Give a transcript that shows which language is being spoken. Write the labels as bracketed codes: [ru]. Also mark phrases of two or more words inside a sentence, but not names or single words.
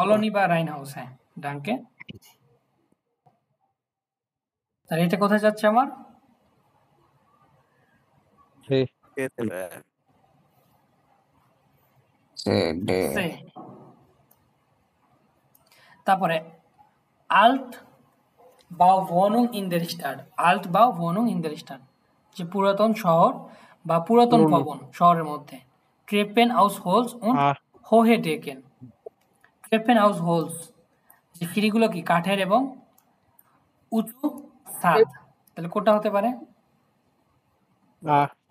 [bn] কলোনি বা রাইন হাউস, হ্যাঁ, ডাঙ্কে। তাহলে এটা কোথায় যাচ্ছে আমার? সে সে ডে। সে। তারপরে আল্ট বা [de] wohnung in der Stadt, [bn] আল্ট বা [de] wohnung in der Stadt, [bn] যে পুরাতন শহর বা পুরাতন পুরনো। ভবন শহরের মধ্যে। [de] Treppenhaus und আহ hohe Decken, Treppenhaus, [bn] যে সিঁড়িগুলো কি কাঠের এবং উঁচু ছাদ। তাহলে কোনটা হতে পারে? আহ